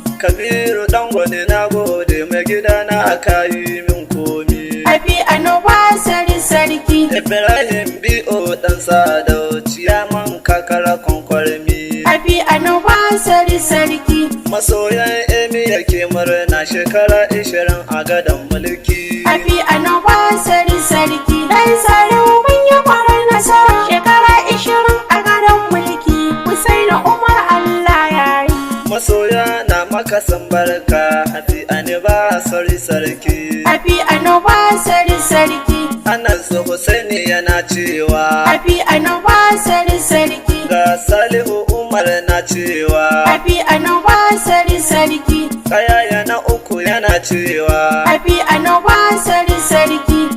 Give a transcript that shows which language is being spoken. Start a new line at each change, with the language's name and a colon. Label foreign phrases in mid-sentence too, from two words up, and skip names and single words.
Hausa: Kabiru dan gwani na gode mai gida na aka yi min komi.
English: Happy anniversary sarki.
Hausa: Ibrahim B O dan Sadau ciyaman kakara kwankwarmi.
English: Happy anniversary sarki.
Hausa: Masoyan Emi yake murna shekara ishirin a gadon mulki.
English: Happy anniversary
Hausa: sarki, ɗan Salihu mun yi kwarar nasara. Shekara ishirin a gadon mulki, Hussaini Umar Allah ya yi. Masoya na maka san barka,
English: happy anniversary sarki. Happy anniversary
Hausa: sarki. Anas Hussaini yana cewa,
English: Happy anniversary sarki.
Hausa: ga Salihu Umar na cewa,
English: Happy anniversary sarki.
Hausa: Kayaya na uku yana cewa,
English: Happy anniversary sarki.